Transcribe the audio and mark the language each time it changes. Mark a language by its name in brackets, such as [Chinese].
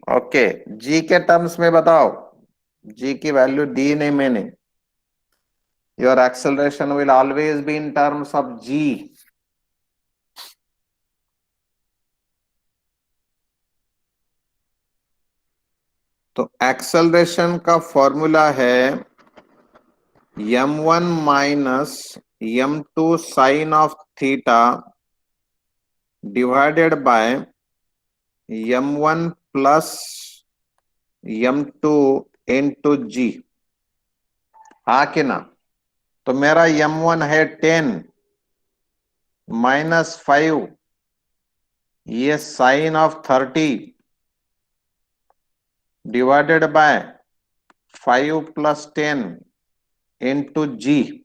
[Hindi] Okay, जी के terms में बताओ, जी की वैल्यू दी नहीं मैंने। [English] Your acceleration will always be in terms of g. [Hindi] तो एक्सेलरेशन का फॉर्मूला है [English] m1 minus m2 sin of theta divided by m1 plus m2 into g, [Hindi] हाँ कि ना? तो मेरा m1 है 10 माइनस 5, ये sign of 30 divided by 5 plus 10 into ji.